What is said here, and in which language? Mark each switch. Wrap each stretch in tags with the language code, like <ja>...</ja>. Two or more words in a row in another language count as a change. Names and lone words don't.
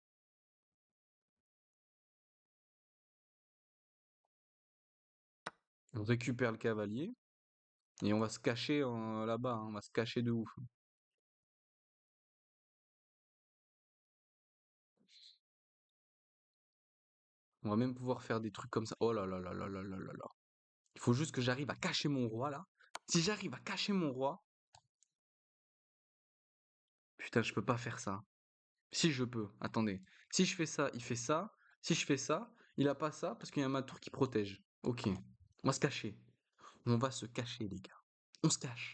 <fr>On récupère le cavalier. Et on va se cacher là-bas, hein. On va se cacher de ouf. On va même pouvoir faire des trucs comme ça. Oh là là là là là là là là. Il faut juste que j'arrive à cacher mon roi là. Si j'arrive à cacher mon roi. Putain, je peux pas faire ça. Si je peux, attendez. Si je fais ça, il fait ça. Si je fais ça, il a pas ça parce qu'il y a ma tour qui protège. Ok. On va se cacher. On va se cacher, les gars. On se cache.</fr>